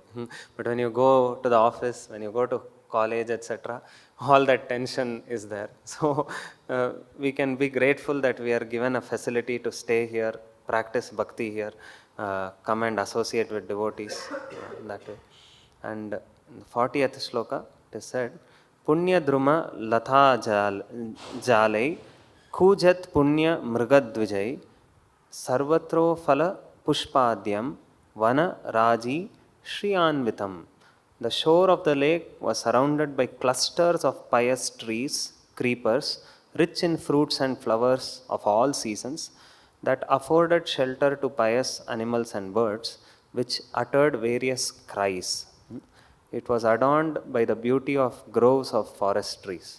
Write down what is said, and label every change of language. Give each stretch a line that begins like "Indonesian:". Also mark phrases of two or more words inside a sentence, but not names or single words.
English: But when you go to the office, when you go to college, etc., all that tension is there. So we can be grateful that we are given a facility to stay here, practice bhakti here, come and associate with devotees that way. And in the 40th shloka, it is said,
Sanskrit: Punya Druma Latha Jalai Kujat Punya Mrigadvijay Sarvatro Phala Pushpadyam Vana Raji Shriyanvitam.
English: The shore of the lake was surrounded by clusters of pious trees, creepers, rich in fruits and flowers of all seasons, that afforded shelter to pious animals and birds, which uttered various cries. It was adorned by the beauty of groves of forest trees.